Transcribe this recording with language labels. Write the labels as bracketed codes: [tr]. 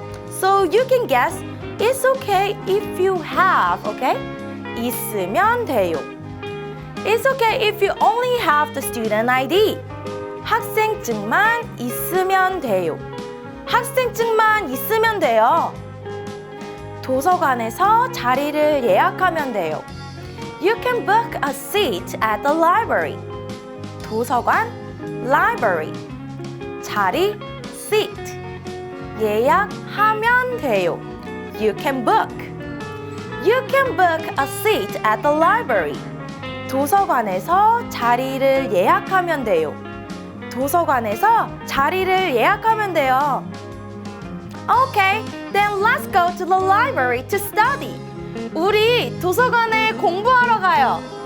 [en] So you can guess it's okay if you have, okay? [ko] 있으면 돼요. [en] It's okay if you only have the student ID. [ko] 학생증만 있으면 돼요. 학생증만 있으면 돼요. 도서관에서 자리를 예약하면 돼요. [en] You can book a seat at the library. 도서관, library. [ko] 자리, [en] seat. [ko] 예약하면 돼요. [en] You can book. You can book a seat at the library. [ko] 도서관에서 자리를 예약하면 돼요. 도서관에서 자리를 예약하면 돼요. [en] Okay, then let's go to the library to study. [ko] 우리 도서관에 공부하러 가요.